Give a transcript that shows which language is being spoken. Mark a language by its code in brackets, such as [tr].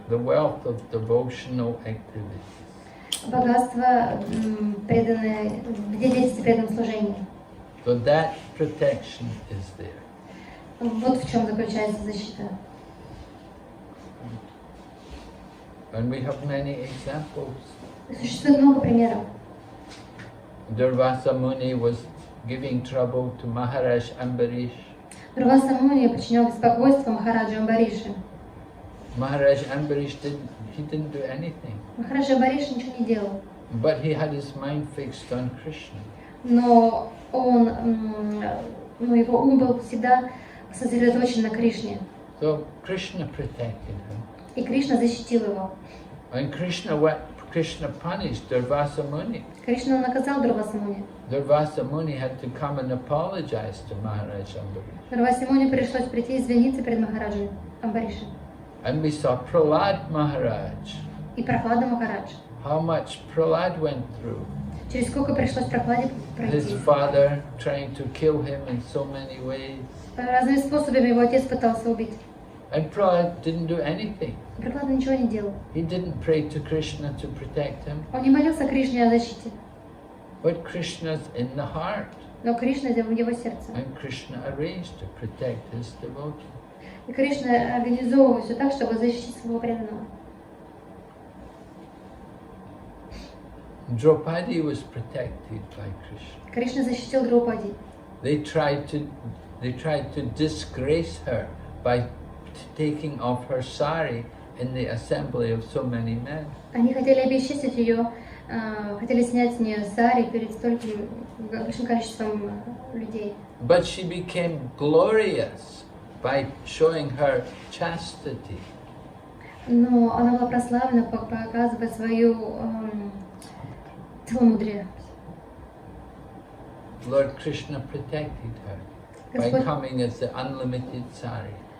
[en] The wealth of devotional activities. [ru] Богатство, преданное, где дети преданном служении. [en] So that protection is there. [ru] Вот в чем заключается защита. [en] And we have many examples. [ru] Существует много примеров. [en] Durvasa Muni was giving trouble to Maharaj Ambarish. [ru] Durvasa Muni причинял беспокойство Махараджу Амбариши. [en] Maharaj Ambarish didn't do anything. [ru] Махарадж Амбариш ничего не делал. [en] But he had his mind fixed on Krishna. [ru] Но его ум был всегда сосредоточен на Кришне. [en] So Krishna protected him. [ru] И Кришна защитил его. [en] And Krishna punished Durvasa Muni. [ru] Кришна наказал Durvasa Muni. [en] Durvasa Muni had to come and apologize to Maharaj Ambarish. [ru] Durvasa Muni пришлось прийти извиниться перед Махараджем Амбаришем. [en] And we saw Prahlad Maharaj. [ru] И Прохлада Махарадж. [en] How much Prahlad went through. [ru] Через сколько пришлось Прохладе пройти. [en] His father trying to kill him in so many ways. [ru] Разными способами его отец пытался убить. [en] And Prahlad didn't do anything. [ru] Прохлада ничего не делал. [en] He didn't pray to Krishna to protect him. [ru] Он не молился Кришне о защите. [en] But Krishna's in the heart. [ru] Но Кришна в его сердце. [en] And Krishna arranged to protect his devotee. [ru] И Кришна организовывал все так, чтобы защитить своего преданного. [en] Draupadi was protected by Krishna. [ru] Кришна защитил Драупади. [en] They tried to disgrace her by taking off her sari in the assembly of so many men. [ru] Они хотели обесчестить ее, хотели снять с нее сари перед стольким большим количеством людей. [en] But she became glorious by showing her chastity. [ru] Но она была прославлена, показывая свою целомудрие. [en] Lord Krishna protected her by coming as the unlimited sari.